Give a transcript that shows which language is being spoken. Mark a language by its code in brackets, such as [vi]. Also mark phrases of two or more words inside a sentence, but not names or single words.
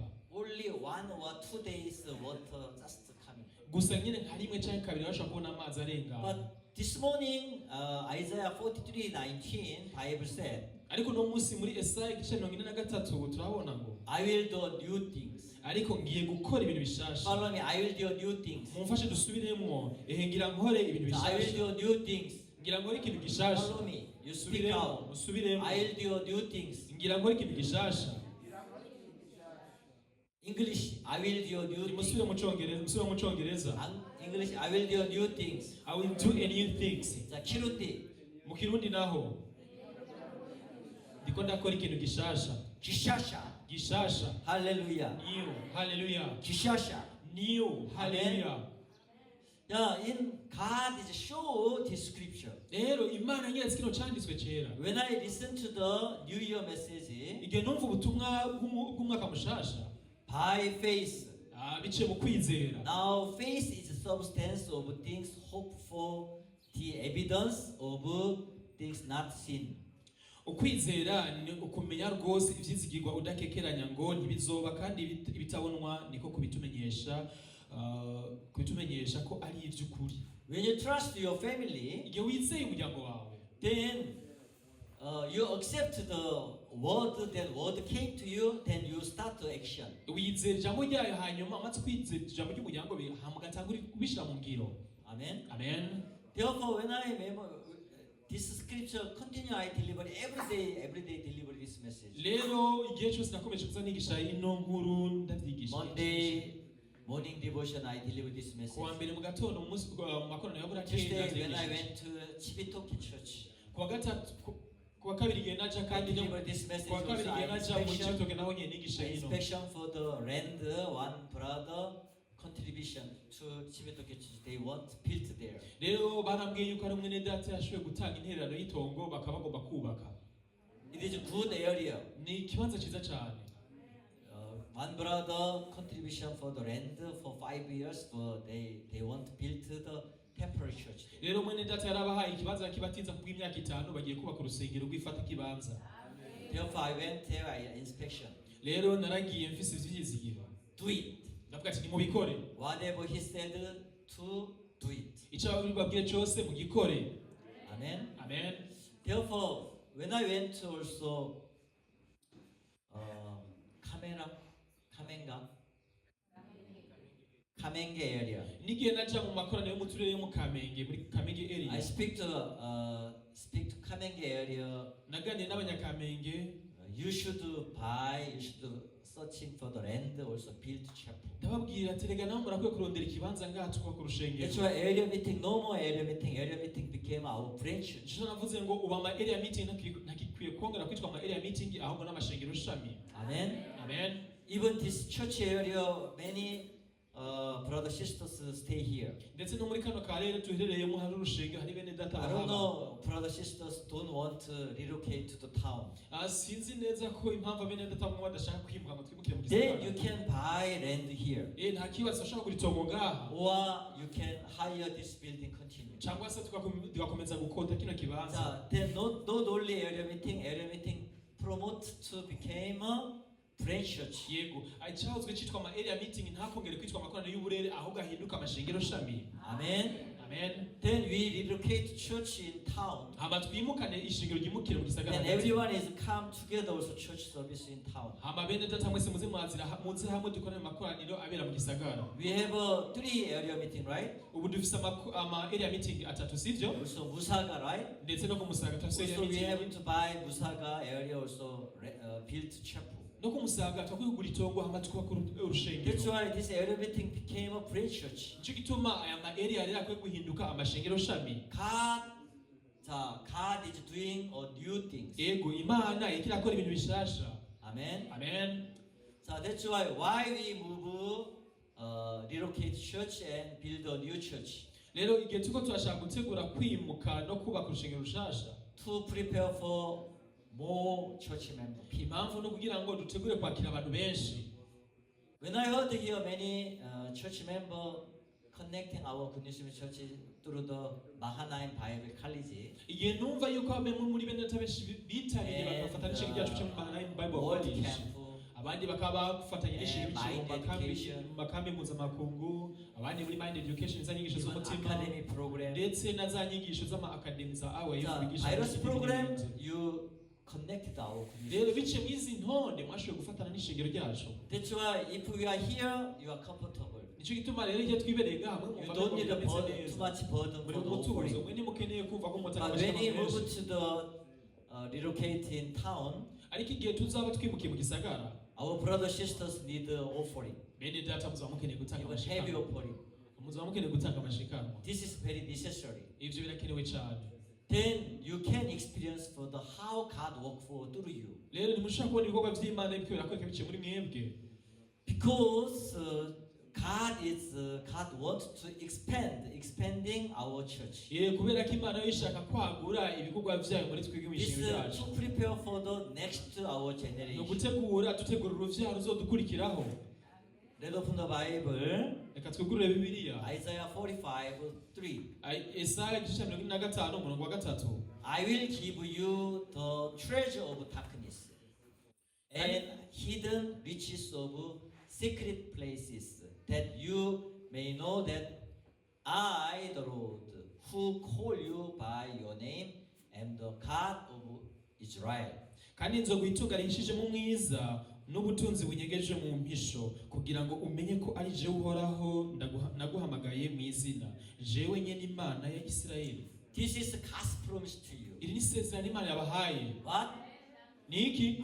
[en] Only 1 or 2 days water just coming. [rn] Gusa nyine nka rimwe cyangwa kabiri bashobora kubona amazi arenga. [en] But this morning, Isaiah 43:19, Bible said, [rn] Ariko no munsi muri Esaya igice 43 turabona ngo [en] I will do new things. [rn] ariko ngiye gukora ibintu bishasha. [en] Follow me, I will do new things. [rn] Mumfashe dusubiremo. Ngira nkore ibintu [en] I will [rn] bishasha. [en] do new things. [rn] Ngira nkore ikintu gishasha. [en] Follow me, you speak out. [rn] Musubiremo. [en] I will do new things. [rn] Ngira nkore ikintu gishasha. [en] English, I will do new things. [rn] Musubire mu Congereza. [en] English, I will do new things. I will do a new things. The Kirundi, [rn] Mu Kirundi naho ndiko ndakora ikintu gishasha. Kishasha. Gishasha. Hallelujah. [en] New. Hallelujah. [rn] Kishasha. [en] New. Hallelujah. Yeah, in God is show this scripture. [rn] Rero Imana nyeretse kino canditswe kera. [en] When I listen to the New Year message, [rn] Igihe numva ubutumwa bw'umwaka mushasha. [en] by faith, [rn] biciye mu kwizera. [en] Now faith is the substance of things hoped for, the evidence of things not seen. [rn] Ukwizera ni ukumenya rwose ivyizigirwa udakekeranya ngo ntibizoba, kandi ibitabonwa niko kubitumenyesha ko ari ivy'ukuri. [en] When you trust your family, [rn] igihe wizeye umuryango wawe, [en] then you accept the word, that word came to you, then you start to action. [rn] wizera ijambo ryayo, hanyuma amaze kwizera ijambo ry'umuryango mugatangura kubishira mu ngiro. Amen. Amen. [en] Therefore, when I remember this scripture, continue I deliver every day deliver this message. [rn] Rero igihe cyose nakomeje kuza nigisha ino nkuru ndavyigisha. [en] Monday morning devotion I deliver this message. [rn] Kuwa mbere mu gatondo mu makoraniro ya burakeye [en] Tuesday when I went to Chibitoke Church, [rn] kuwa gatatu kuwa kabiri igihe naja kandi [en] deliver this message. [rn] kuwa kabiri igihe naja mu [en] Inspection, [rn] Chibitoke naho nyene nigisha ino. [en] inspection for the land, one brother contribution to Chibitoke Church. They want built there. [rn] Rero barambwiye yuko ari mwene data yashoboye gutanga intererano y'itongo bakaba bagomba kubaka. [en] It is a good area. [rn] Ni ikibanza cyiza cyane. [en] One brother contribution for the land for 5 years, but they want to build the temporary church. [rn] Rero mwene data yarabahaye ikibanza kibatinza ku bw'imyaka 5 bagiye kubaka urusengero rw'ifata kibanza. [en] Therefore I went there, I inspection. [rn] Rero naragiye mfise ivyizigiro. [en] Do it. [rn] Ndavuga ati nimubikore. [en] Whatever he said to do it. [rn] Icyo babwiye cyose mugikore. Amen. Amen. [en] Therefore, when I went to also Kamenge area, [rn] Nigiye naja mu makoraniro yo mu turere yo mu Kamenge, muri Kamenge area. [en] I speak to Kamenge area. [rn] Naganiriye n'abanyakamenge. [en] You should searching for the land, also build chapel. [rn] Ndababwira ati rega nawe murakwiye kurondera ikibanza ngaha twubaka urusengero. [en] That's why area meeting, no more area meeting. Area meeting became our branch. [rn] Icyo navuze ngo uba ama [en] area meeting [rn] ntakikwiye kongera kwitwa ama [en] area meeting [rn] ahubwo n'amashengero shami. Amen. Amen. [en] Even this church area, many brothers sisters stay here. [rn] Ndetse no muri kano karere tuherereyemo hari urusengero, hari bene data [en] I don't [rn] bahaba. [en] know, brothers sisters don't want to relocate to the town. [rn] Sinzi neza ko impamvu bene data bamwe badashaka kwimwa ngo twimukire mu [en] Then you [rn] gisagara. [en] can buy land here, [rn] Nta kibazo ashaka kuritongo ngaha. [en] or you can hire this building continue. [rn] Cyangwa se tugakomeza gukota kino kibanza. [en] Then not only area meeting promote to become a branch church. [rn] Yego, icyahozwe cyitwa ama area meeting ntakongere kwitwa amakoraniro y'uburere ahubwo ahinduka amashengero shami. Amen. Amen. [en] Then we relocate church in town. [rn] Hama twimukane ishengero ryimukire mu gisagara. [en] And everyone is come together also church service in town. [rn] Hama bene data mwese muze muze hamwe dukorane amakoraniro abera mu gisagara. [en] We have 3 area meeting, right? [rn] Ubu dufise ama [en] area meeting [rn] atatu sivyo? [en] Also Musaga, right? [rn] Ndetse no ku Musaga tufise area [en] Also we [rn] meeting. [en] have to buy Musaga area also build chapel. [rn] No ku Musaga twakwiye kugura itongo hama twubaka [en] That's [rn] urushengero. [en] why this area meeting became a branch church. [rn] Nicyo gituma aya ma area rero akwiye guhinduka amashengero shami. [en] God is doing a new things. [rn] Yego, Imana ikirakora ibintu bishasha. Amen. Amen. [en] So that's why we move relocate church and build a new church [rn] Rero igihe tuko turashaka gutegura kwimuka no kubaka urushengero rushasha. [en] to prepare for more church members. [rn] Impamvu no kugira ngo dutegure kwakira abantu benshi. [en] When I heard here many church members connecting our Kunishimi church through the Mahanaim Bible College, [rn] Igihe numva yuko bamwe muri bene data benshi bitabiriye bagafata n'ishengero ryacu cyo mu Mahanaim Bible [en] World [rn] College. [en] Camp, [rn] Abandi bakaba bafatanya n'ishengero [en] Mind Education, [rn] mu makambi mpuzamakungu, abandi muri Mind Education za nyigisho [en] even [rn] z'umutima, [en] academy program. [rn] ndetse na za nyigisho z'ama academy za AWF [en] The [rn] bigisha [en] Iris program, [rn] ibintu. [en] you connected our Rero Kunishimi. [rn] biciye mu izi ntonde mwashoboye gufatana n'ishengero ryacu. [en] That's why if we are here, you are comfortable. [rn] Nicyo gituma rero igihe twibereye ngaha mwe [en] You [rn] mwumva [en] don't [rn] ko [en] need a [rn] bimeze [en] burden, [rn] neza. [en] too much burden [rn] Muri [en] for the [rn] umutuzo [en] offering. [rn] mwe ntimukeneye kumva ko mutanga [en] But when we [rn] amashanyarazi [en] move [rn] menshi. [en] to the relocate in town, [rn] Ariko igihe tuzaba twimukiye mu gisagara, [en] our brothers sisters need the offering, [rn] bene data muzaba mukeneye gutanga [en] even heavy [rn] amashikano. [en] offering. [rn] Muzaba mukeneye gutanga amashikano. [en] This is very necessary. [rn] Ivyo birakenewe cyane. [en] Then you can experience for the how God work for through you, [rn] Rero nimushaka kubona ibikorwa by'Imana biriko birakoreka biciye muri mwebwe. [en] because God wants to expanding our church. [rn] Kubera ko Imana yo ishaka kwagura ibikorwa vyayo muri twebwe mu [en] This [rn] ishengero ryacu. [en] to prepare for the next our [rn] No [en] generation. [rn] gutegura dutegura uruvyaro ruzodukurikiraho. [en] Let's open the Bible. [rn] reka twigurire bibiliya [en] Isaiah 45:3. [rn] Yesaya igice cya 45 umurongo wa 3. [en] I will give you the treasure of darkness and hidden riches of secret places, that you may know that I, the Lord, who call you by your name, am the God of Israel. [rn] kandi nzoguhitunga rihishijemo umwiza n'ubutunzi bunyegeje mu mpisho kugira ngo umenye ko ari jewe uhoraho naguhamagaye mu izina jewe nyene Imana ya Isirayeli. [en] This is God's promise to you. [rn] Iri ni isezerano Imana yabahaye. [en] What? [rn] Niki?